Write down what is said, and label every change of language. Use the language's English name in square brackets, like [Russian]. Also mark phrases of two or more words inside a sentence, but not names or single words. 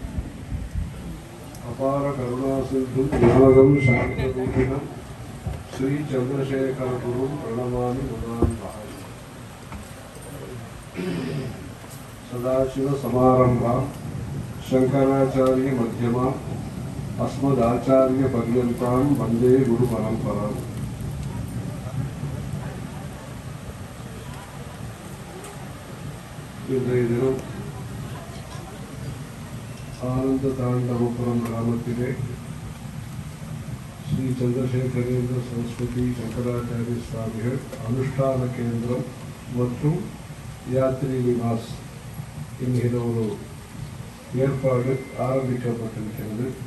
[Sanskrit] अपार करुणा सिंधु ज्ञानदं शान्तरूपिणं श्री चंद्रशेखर गुरु प्रणमामि मुदान्वः। सदाशिव समारंभा शंकराचार्य मध्यमा अस्मदाचार्य पर्यन्तां वन्दे गुरु परंपराम्। [Tamil] இன்றைய தினம் ஆனந்த தாண்டவபுரம் கிராமத்திலே ஸ்ரீ சந்திரசேகரேந்திர சரஸ்வதி சங்கராச்சாரிய சுவாமிகள் அனுஷ்டான கேந்திரம் மற்றும் யாத்ரி நிவாஸ் என்கிற ஒரு ஏற்பாடு ஆரம்பிக்கப்பட்டிருக்கிறது.